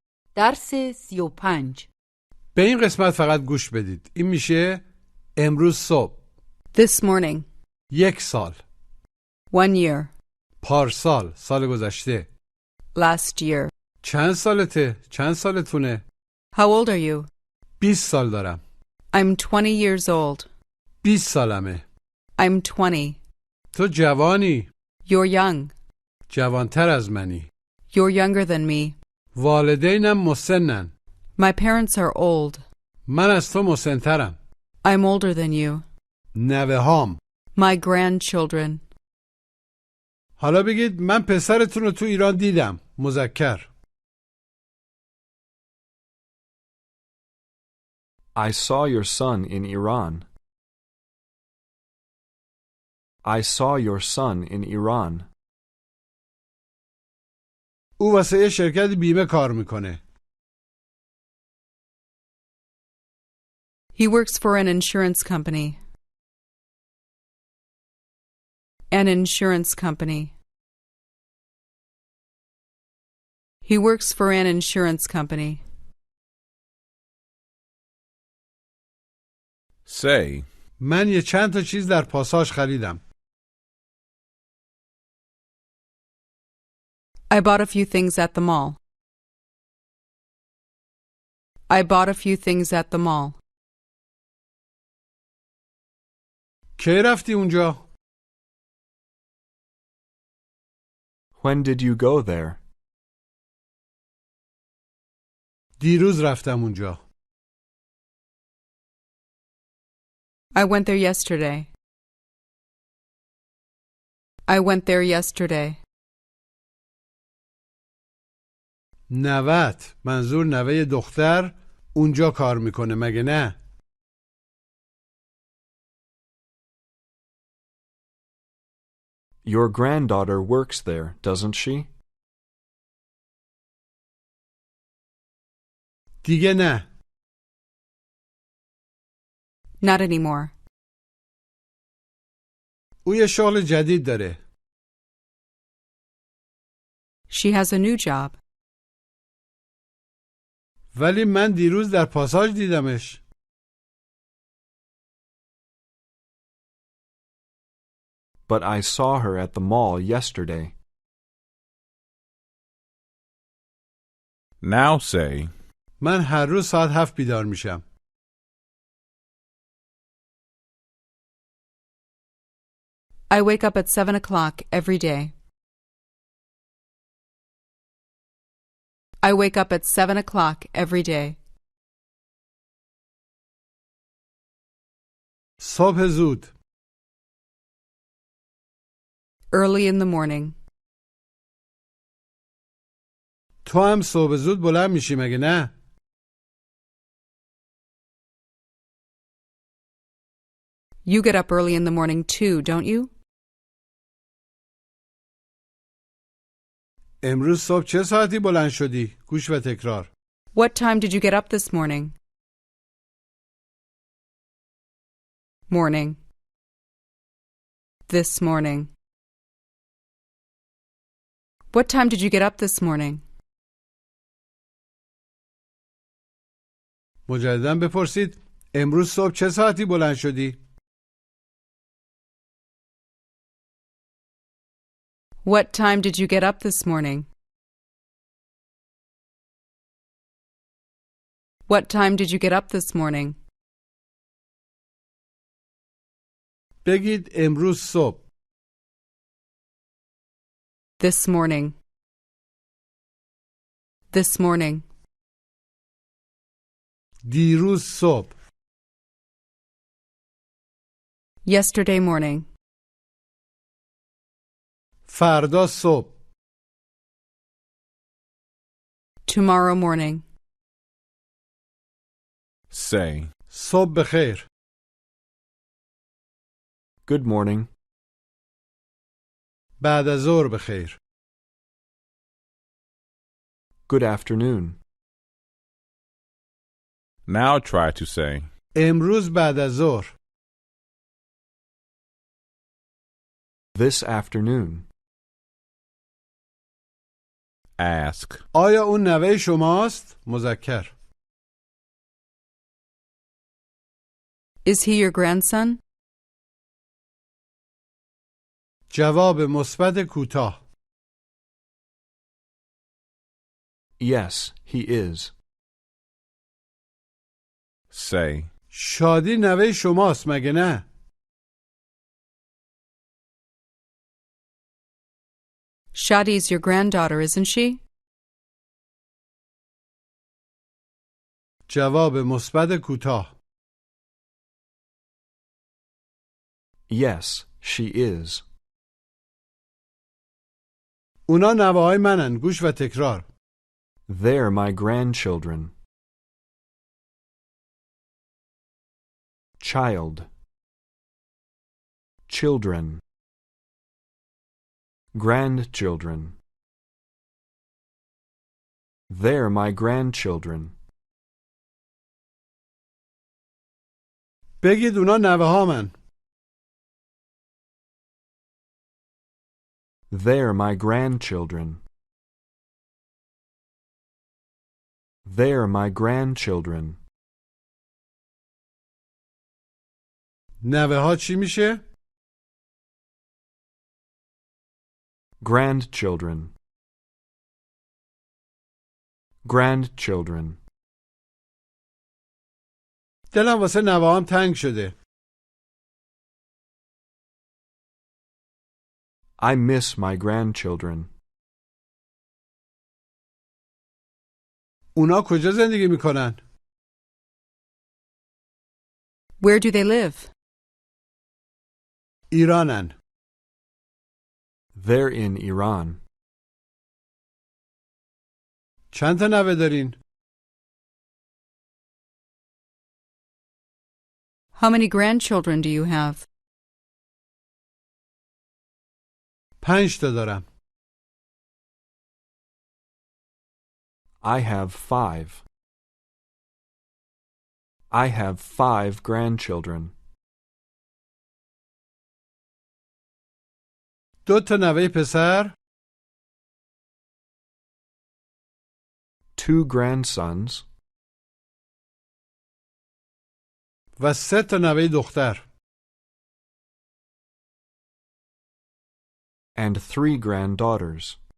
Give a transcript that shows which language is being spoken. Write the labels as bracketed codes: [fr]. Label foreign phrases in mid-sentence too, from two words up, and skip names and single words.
[fa] درس 35. به این قسمت فقط گوش بدید. این میشه امروز صبح، [en] This morning. [fa] 1 سال، [en] 1 year. [fa] پارسال، سال گذشته. [en] Last year. [fa] چند سالته؟ چند سالتونه؟ [en] How old are you? [fa] 20 سال دارم. [en] I'm 20 years old. [fa] 20 سالمه. [en] I'm 20. [fa] تو جوانی. [en] You're young. [fa] جوانتر از منی. [en] You're younger than me. [fa] والدینم مسنن. [en] My parents are old. [fa] من از تو مسنترم. [en] I'm older than you. [fa] نوه‌هام. [en] My grandchildren. [fa] حالا بگید من پسرتون رو تو ایران دیدم. مذکر. [en] I saw your son in Iran. I saw your son in Iran. [fa] او واسه یه شرکت بیمه کار میکنه. [en] He works for an insurance company. An insurance company. He works for an insurance company. Say, [fa] من یه چند تا چیز در پاساژ خریدم. [en] I bought a few things at the mall. I bought a few things at the mall. [fa] کی رفتی اونجا؟ [en] When did you go there? [fa] دیروز رفتم اونجا. [en] I went there yesterday. I went there yesterday. [fa] نوت، منظور نوه دختر، اونجا کار میکنه مگه نه؟ [en] Your granddaughter works there, doesn't she? [fa] دیگه نه. [en] Not anymore. [fa] او یه شغل جدید داره. [en] She has a new job. [fa] ولی من دیروز در پاساژ دیدمش. [en] But I saw her at the mall yesterday. now say, [fa] من هر روز ساعت 7 بیدار میشم. [en] I wake up at 7 o'clock every day. I wake up at 7 o'clock every day. [fa] صبح زود. [en] Early in the morning. [fa] تو هم صبح زود بلند میشی مگه نه؟ [en] You get up early in the morning too, don't you? [fa] امروز صبح چه ساعتی بلند شدی؟ گوش و تکرار. [en] What time did you get up this morning? Morning. This morning. What time did you get up this morning? [fa] مجدداً بپرسید امروز صبح چه ساعتی بلند شدی؟ [en] What time did you get up this morning? What time did you get up this morning? [fa] بگید امروز صبح. [en] This morning. This morning. [fa] دیروز صبح. [en] Yesterday morning. [fa] فردا صبح. [en] Tomorrow morning. say, [fa] صبح بخیر. [en] Good morning. [fa] بعد از ظهر بخیر. [en] Good afternoon. now try to say, [fa] امروز بعد از ظهر. [en] This afternoon. Ask. [fa] آیا اون نوه شماست؟ مذکر. [en] Is he your grandson? [fa] جواب مثبت کوتاه. [en] Yes, he is. Say. [fa] شادی نوه شماست مگه نه؟ [en] Shadi's your granddaughter, isn't she? [fa] جواب مثبت کوتاه. [en] Yes, she is. [fa] اونا نوه‌های منن. گوش و تکرار. [en] They're my grandchildren. Child. Children. Grandchildren. They're my grandchildren. [fa] بگید اونا نوه‌هامن. [en] They're my grandchildren. They're my grandchildren. [fa] نوه‌ها چی میشه؟ [en] Grandchildren. Grandchildren. [fa] دلم واسه نوه‌هام تنگ شده. [en] I miss my grandchildren. [fa] اونا کجا زندگی میکنن؟ [en] Where do they live? [fa] ایرانن. [en] They're in Iran. [fa] چند تا نوه دارین؟ [en] How many grandchildren do you have? [fa] 5 تا دارم. [en] I have 5. I have 5 grandchildren. [fa] 2 تا نوه پسر. [en] 2 grandsons. [fa] و 3 تا نوه دختر. [en] And 3 granddaughters.